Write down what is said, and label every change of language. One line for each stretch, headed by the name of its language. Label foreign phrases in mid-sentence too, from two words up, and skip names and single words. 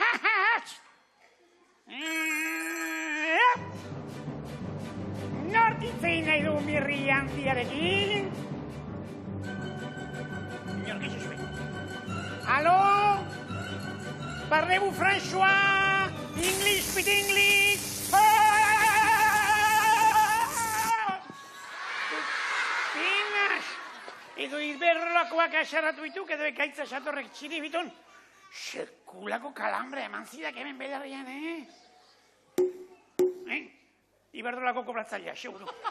Basque: Nortitzein nahi du mirri handiarekin? Inork ez zuen. Alo?
French: Parlez-vous François?
English: English, speak English! Pinas!
Basque: Edo izberrolakoak asaratu dituk, edo ekaitza satorrek txiribiton. Sekulako kalambre eman zidak hemen belarrian, Iberdrolako kobratzailea, seguru.